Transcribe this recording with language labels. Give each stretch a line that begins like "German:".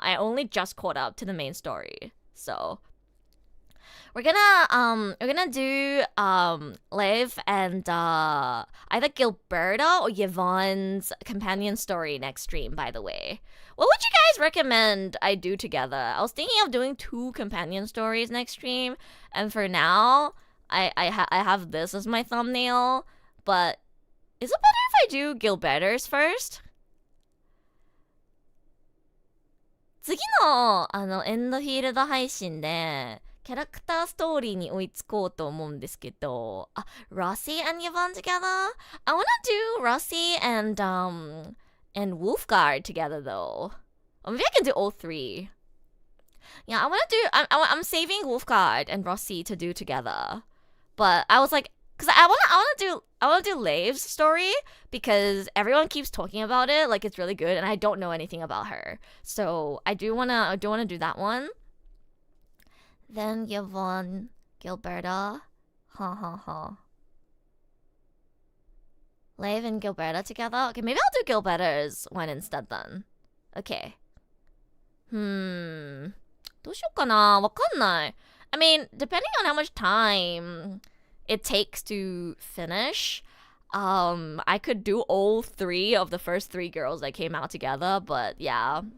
English: I only just caught up to the main story. So we're gonna do Liv and either Gilberta or Yvonne's companion story next stream, by the way. What would you guys recommend I do together? I was thinking of doing 2 companion stories next stream, and for now I have this as my thumbnail, but is it better if I do Gilberta's first?
Japanese: 次のエンドフィールド配信でキャラクターストーリーに追いつこうと思うんですけど、
English: Rossi and Yvonne together? I wanna do Rossi and Wolfguard together though. Or maybe I can do all 3. Yeah, I'm saving Wolfguard and Rossi to do together. But I was like, cause I wanna do Liv's story because everyone keeps talking about it like it's really good, and I don't know anything about her. So I do wanna do that one. Then Yvonne, Gilberta, Liv and Gilberta together. Okay, maybe I'll do Gilberta's one instead then. Okay.
Japanese: どうしようかな、わかんない。
English: I mean, depending on how much time it takes to finish, I could do all 3 of the first 3 girls that came out together, but yeah.